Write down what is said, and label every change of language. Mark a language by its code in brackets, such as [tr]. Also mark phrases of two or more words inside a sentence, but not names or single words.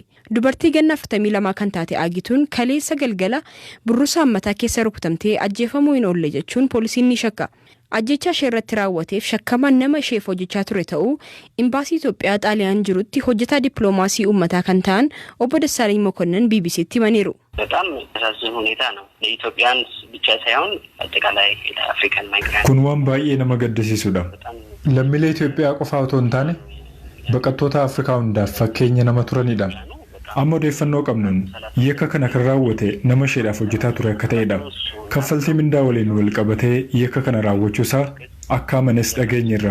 [om] Dubartii ganna 42 kan taate Agituun kaleessa galgala burrusa hammataa keessa rukutamtee ajjeefamuu hin oolle jechuun poolisiin ni shakka. Ajjecha ishee irratti raawwateef shakkamaan nama isheef hojjechaa ture ta'uu Imbaasii Itoophiyaa Xaaliyaan jirutti hojjetaa dippiloomaasii uummataa kan ta'an obbo Dassaalany Mokonnon BBCtti himaniiru. [am] በጣም ያሳዝን ሁኔታ ነው ለኢትዮጵያን ብቻ ሳይሆን አጠቃላይ [en] ለ African migrant [om] kun waan baay'ee nama gaddisiisudha. Lammiilee Itoophiyaa qofa otoo hin taane baqattoota Afrikaa hundaaf fakkeenya nama turanidha. Amma odeeffannoo qabnuun yakka kana kan raawwate nama isheedhaaf hojjetaa ture akka ta'edha. Kaffaltii mindaa waliin wal qabatee yakka kana raawwachuusaa akka amanes dhageenyerra.